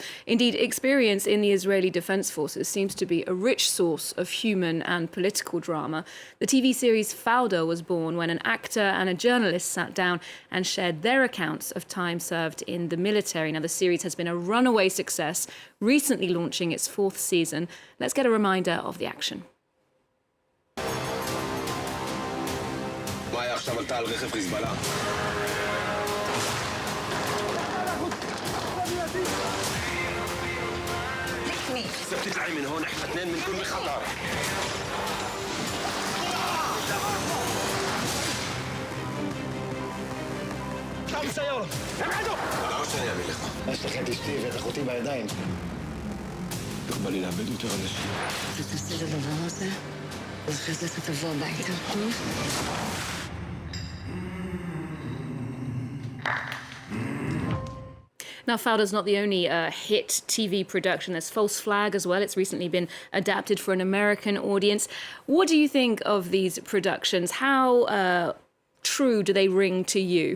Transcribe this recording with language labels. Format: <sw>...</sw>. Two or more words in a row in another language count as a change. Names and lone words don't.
<en>Indeed, experience in the Israeli Defense Forces seems to be a rich source of human and political drama. The TV series Fauda was born when an actor and a journalist sat down and shared their accounts of time served in the military. Now, the series has been a runaway success, recently launching its 4th season. Let's get a reminder of the action.</en> <he>עכשיו עלתה על רכב חיזבאללה.</he> <ar>سبت تطلعي من هون، احنا اثنين بنكون بخطر. اطلعوا من السيارة، ابعدوا! أنا عاوز شو أعمل لك؟ أشتخ أنت أختي</ar> <he>ואת אחותי בידיים. תקבלי לאבד יותר אנשים. תעשה את הדבר הזה, ואחרי זה אתה תבוא הביתה.</he> <en>Now, Fauda's not the only hit TV production. There's False Flag as well. It's recently been adapted for an American audience. What do you think of these productions? How true do they ring to you?</en>